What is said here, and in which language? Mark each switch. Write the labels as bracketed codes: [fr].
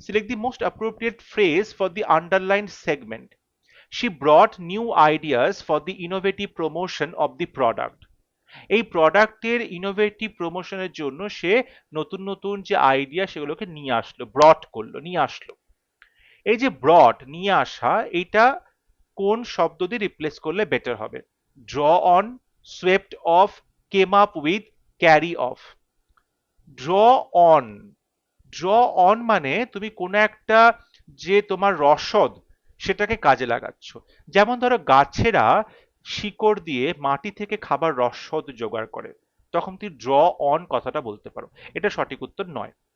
[en] Select the most appropriate phrase for the underlined segment. She brought new ideas for the innovative promotion of the product. [bn] এই প্রোডাক্টের innovative প্রমোশনের জন্য সে নতুন নতুন যে আইডিয়া সেগুলোকে নিয়ে আসলো, ব্রট করলো, নিয়ে আসলো। এই যে ব্রট, নিয়ে আসা, এটা কোন শব্দ দিয়ে রিপ্লেস করলে বেটার হবে? [en] draw on, swept off, came up with, carry off। [bn] draw on, draw on মানে তুমি কোনো একটা যে তোমার রসদ সেটাকে কাজে লাগাচ্ছ। যেমন ধরো গাছেরা শিকড় দিয়ে মাটি থেকে খাবার রসদ জোগাড় করে, তখন তুমি ড্র অন কথাটা বলতে পারো। এটা সঠিক উত্তর নয়।